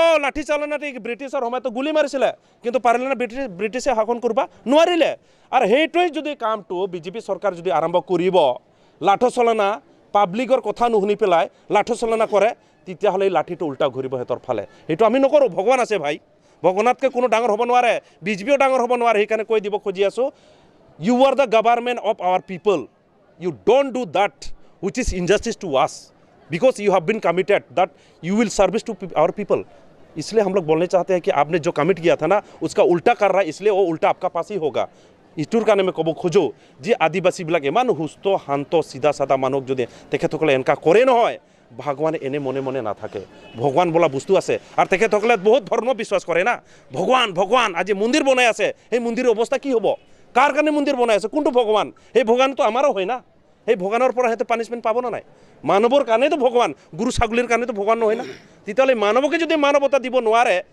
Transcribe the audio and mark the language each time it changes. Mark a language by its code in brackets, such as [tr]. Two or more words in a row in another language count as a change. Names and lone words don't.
[as] লাঠি চালনা ব্ৰিটিছৰ সময়তো গুলি মাৰিছিলে কিন্তু পাৰিলে না ব্ৰিটিছে শাসন কৰিব নোৱাৰিলে আৰু সেইটোৱেই যদি কামটো বিজেপি চৰকাৰ যদি আৰম্ভ কৰিব লাঠো চলনা পাব্লিকৰ কথা নুশুনি পেলাই লাঠো চলনা কৰে তেতিয়াহ'লে এই লাঠিটো উল্টা ঘূৰিব সিহঁতৰ ফালে সেইটো আমি নকৰোঁ ভগৱান আছে ভাই ভগৱানতকৈ কোনো ডাঙৰ হ'ব নোৱাৰে বিজেপিও ডাঙৰ হ'ব নোৱাৰে সেইকাৰণে কৈ দিব খুজি আছোঁ [en] you are the government of our people you don't do that which is injustice to us because you have been committed that you will service to our people [hi] इसलिए हम लोग बोलने चाहते हैं कि आपने जो कमिट किया था ना उसका उल्टा कर रहा है इसलिए वो उल्टा आपका पास ही होगा [as] ইটোৰ কাৰণে মই ক'ব খোজোঁ যে আদিবাসীবিলাক ইমান সুস্থ শান্ত চিধা চাধা মানুহক যদি তেখেতসকলে এনেকুৱা কৰে নহয় ভগৱানে এনে মনে মনে নাথাকে ভগৱান বোলা বস্তু আছে আৰু তেখেতসকলে বহুত ধৰ্ম বিশ্বাস কৰে না ভগৱান আজি মন্দিৰ বনাই আছে সেই মন্দিৰৰ অৱস্থা কি হ'ব কাৰ কাৰণে মন্দিৰ বনাই আছে কোনটো ভগৱান সেই ভগৱানটো আমাৰো হয় না সেই ভগৱানৰ পৰা সিহঁতে পানিছমেণ্ট পাব না নাই মানৱৰ কাৰণেতো ভগৱান গুৰু ছাগলীৰ কাৰণেতো ভগৱান নহয় না তেতিয়াহ'লে মানৱকে যদি মানৱতা দিব নোৱাৰে